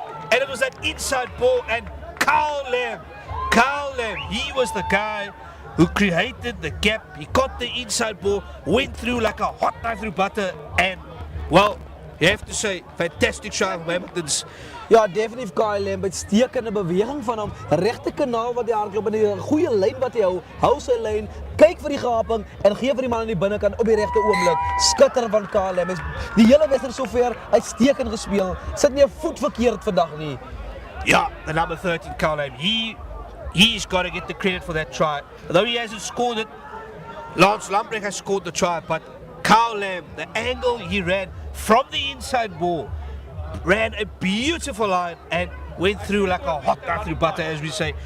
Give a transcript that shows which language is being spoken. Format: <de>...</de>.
<en>And it was that inside ball, and Carl Lamb, he was the guy who created the gap. He got the inside ball, went through like a hot knife through butter, and, well, you have to say, fantastic shot from Hamilton's.</en> <af>Ja, definitief Kyle Lamb, uitstekende beweging van hom, regte kanaal wat hy hardloop en 'n goeie lyn wat hy hou sy lyn, kyk vir die gaping en gee vir die man aan die binnekant op die regte oomblik. Skitter van Kyle Lamb. Die hele wedstryd sover uitstekend gespeel. Sit nie 'n voet verkeerd vandag nie.</af> <en>Yeah, the number 13 Kyle Lamb, he's got to get the credit for that try. Though he hasn't scored it, Lance Lamprecht has scored the try, but Kyle Lamb, the angle he ran from the inside ball, ran a beautiful line and went through like a hot knife through butter, as we say.</en>